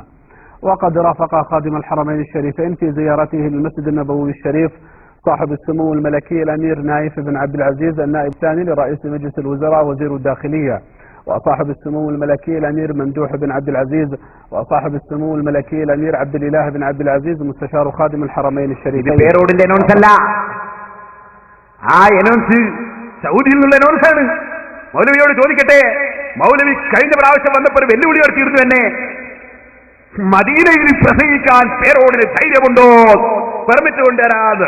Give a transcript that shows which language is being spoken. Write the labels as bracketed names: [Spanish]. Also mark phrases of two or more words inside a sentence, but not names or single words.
[Arabic] وقد رافق خادم الحرمين الشريفين في زيارته للمسجد النبوي الشريف صاحب السمو الملكي الأمير نايف بن عبد العزيز النائب الثاني لرئيس مجلس الوزراء وزير الداخلية، وصاحب السمو الملكي الأمير ممدوح بن عبد العزيز، وصاحب السمو الملكي الأمير عبد الإله بن عبد العزيز مستشار خادم الحرمين الشريفين. [Malayalam] സൗദിയിൽ നിന്നുള്ള അനൗൺസാണ്. മൗലവിയോട് ചോദിക്കട്ടെ, മൗലവി കഴിഞ്ഞ പ്രാവശ്യം വന്നപ്പോൾ വെല്ലുവിളി നടത്തിയിരുന്നു എന്നെ, മദീനയിൽ പ്രസംഗിക്കാൻ പേരോടിന് ധൈര്യമുണ്ടോ, പെർമിറ്റ് കൊണ്ടുവരാതെ.